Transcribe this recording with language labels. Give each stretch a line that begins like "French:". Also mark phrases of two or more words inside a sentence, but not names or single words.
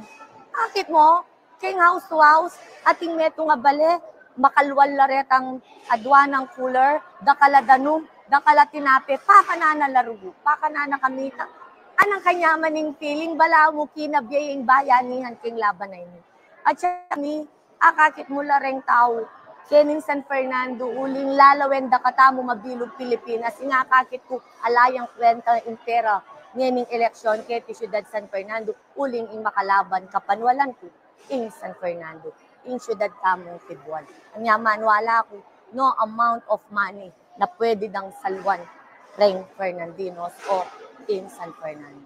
Pampanga: Akit mo, kay
English: house to house,
Pampanga: ating meto nga bale, makalwal laretang adwanang cooler, dakala danum, dakala tinape, pakanana larugo, pakanana kamita. Anang kanyamaning feeling, bala mo kinabiyaying bayanihan king laban na ini. At siya kami, akakit mo lareng tao, kening San Fernando, uling lalawen da katamo mabilog Pilipinas, ingakakit ko alayang kwenta impera ngening eleksyon keti Siyudad San Fernando, uling ing makalaban kapanwalan ko ing San Fernando, ing Siyudad Tamong Tibuan. Ang yaman, wala ko
English: no amount of money
Pampanga: na pwede dang salwan reng Fernandinos o in San Fernando.